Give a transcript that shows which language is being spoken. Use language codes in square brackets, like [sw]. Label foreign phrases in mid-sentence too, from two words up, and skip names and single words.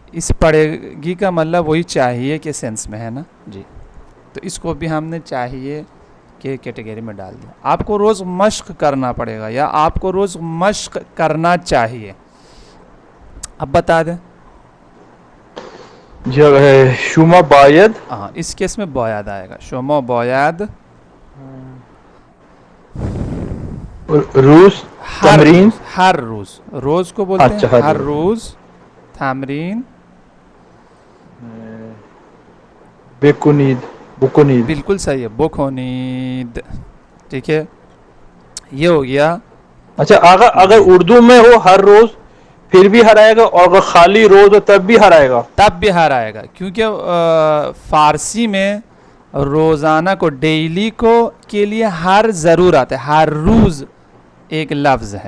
[ur] اس پڑھے گی کا مطلب وہی چاہیے کے سینس میں ہے نا. جی تو اس کو بھی ہم نے چاہیے کے کیٹیگری میں ڈال دیا. آپ کو روز مشق کرنا پڑے گا یا آپ کو روز مشق کرنا چاہیے. اب بتا دیں جو ہے [fa] شما باید [ur] ہاں اس کیس میں باید آئے گا [fa] شما باید روز ہر تمرین [ur] روز ہر روز روز کو بولتے ہیں [fa] ہر روز تمرین بکنید [ur] بالکل صحیح ہے بکنید. ٹھیک ہے یہ ہو گیا. اچھا اگر جی اردو میں ہو ہر روز پھر بھی ہرائے گا، اور اگر خالی روز ہو تب بھی ہرائے گا؟ تب بھی ہر آئے گا، کیونکہ فارسی میں روزانہ کو، ڈیلی کو کے لیے ہر ضرور آتا ہے، ہر روز ایک لفظ ہے.